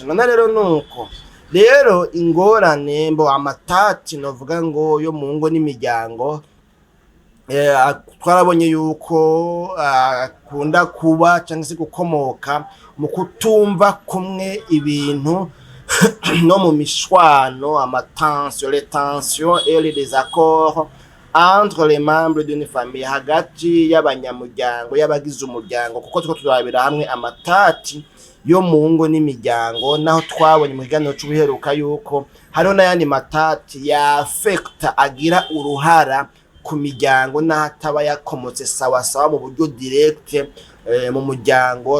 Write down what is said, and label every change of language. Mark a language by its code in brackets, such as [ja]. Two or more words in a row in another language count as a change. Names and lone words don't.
[rn] None rero nuko rero ingorane mbo amatati novuga ngo yo mu ngo n'imiryango twarabonye yuko akunda kuba cyangwa se gukomoka mu kutumva kumwe ibintu no mu mishwano, amatension, [fr] les tensions et les désaccords entre les membres d'une famille, [rn] hagati y'abanyamuryango y'abagize umuryango. Kuko two turabira hamwe amatati yo mu ngo n'imiryango, naho twabonye mu kiganiro c'ubuheruka yuko hariho n'ayandi matati ya affecta agira uruhara ku miryango n'ahataba yakomotse sawa sawa mu buryo direct mu muryango.